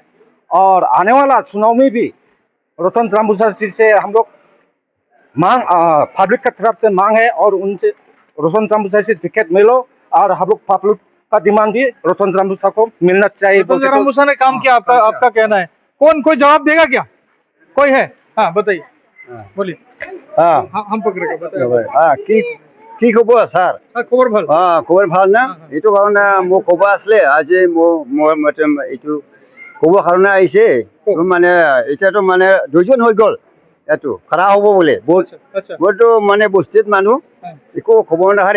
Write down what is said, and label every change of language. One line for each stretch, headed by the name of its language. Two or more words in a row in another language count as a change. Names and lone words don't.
Hindi: और आने वाला चुनाव में भी रतन जरमूसा जी से हम लोग मांग पब्लिक की तरफ से मांग है और उनसे रतन जरमूसा से टिकट मिलो और हम लोग पब्लिक का डिमांड भी रतन जरमूसा को मिलना चाहिए। रतन जरमूसा ने काम किया, आपका कहना है। कौन कोई जवाब देगा क्या? कोई है? हाँ बताइए, बोलिए। हम पकड़ेगा, बताइए।
Assamese: কি খবৰ স্যার?
Bangla: খবর ভালো।
Assamese: খবৰ ভাল না? এইটো কাৰণে মোক ক'ব আছিলে আজি এইটো ক'ব কাৰণে আহিছে। মানে এতিয়াতো মানে 2জন হৈ গ'ল এইটো খাৰা হ'ব বোলে। মইতো মানে বস্তিত মানুহ একো খবৰ নাহাৰে।